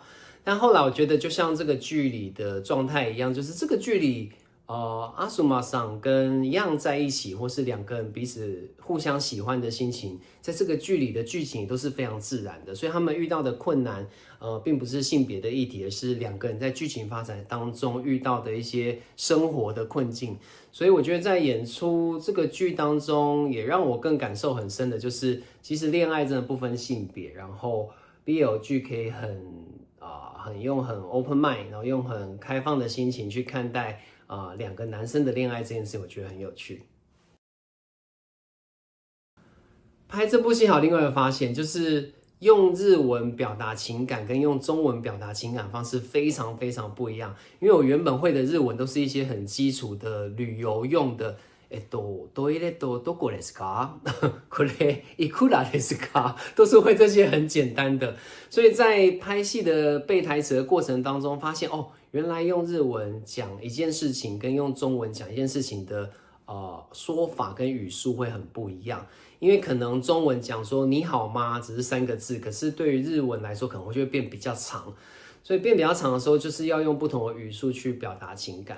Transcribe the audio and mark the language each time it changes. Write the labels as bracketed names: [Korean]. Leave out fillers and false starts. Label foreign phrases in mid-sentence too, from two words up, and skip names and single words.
[Chinese] 但后来我觉得就像这个剧里的状态一样，就是这个剧里阿苏玛桑跟样在一起，或是两个人彼此互相喜欢的心情，在这个剧里的剧情都是非常自然的，所以他们遇到的困难并不是性别的议题，而是两个人在剧情发展当中遇到的一些生活的困境。所以我觉得在演出这个剧当中，也让我更感受很深的就是，其实恋爱真的不分性别，然后 BL 剧可以用很 [English] open mind， [Chinese] 然后用很开放的心情去看待两个男生的恋爱这件事，我觉得很有趣。拍这部戏还有另外一个发现，就是用日文表达情感跟用中文表达情感方式非常非常不一样。因为我原本会的日文都是一些很基础的旅游用的， [Japanese] トイレとどこですか？これいくらですか？ [Chinese] 都是会这些很简单的。所以在拍戏的背台词的过程当中，发现原来用日文讲一件事情跟用中文讲一件事情的说法跟语速会很不一样。因为可能中文讲说你好吗只是3个字，可是对于日文来说可能会变比较长，所以变比较长的时候就是要用不同的语速去表达情感。